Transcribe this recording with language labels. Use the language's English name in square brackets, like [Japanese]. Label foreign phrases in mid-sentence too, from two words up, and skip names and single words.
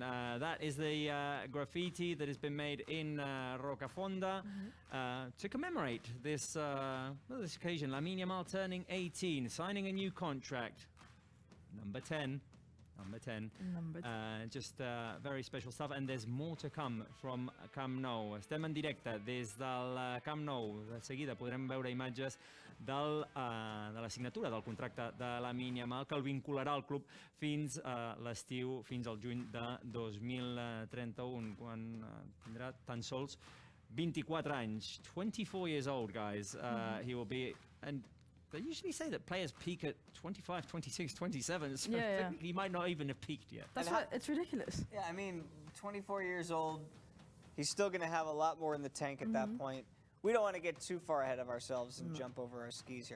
[English] That is the graffiti that has been made in Rocafonda to commemorate this occasion. Lamine Yamal turning 18, signing a new contract. Number 10. Just very special stuff, and there's more to come from Camp Nou. [Catalan] Estem en directe des del Camp Nou. De seguida podrem veure imatges de la signatura del contracte de Lamine Yamal, que el vincularà al club fins l'estiu, fins al juny de 2031, quan tindrà tan sols 24 anys. [English] 24 years old, guys. He will be, and they usually say that players peak at 25, 26, 27, so he might not even have peaked yet. That's right, it's ridiculous. Yeah, I mean, 24 years old, he's still going to have a lot more in the tank at that point. We don't want to get too far ahead of ourselves and jump over our skis here.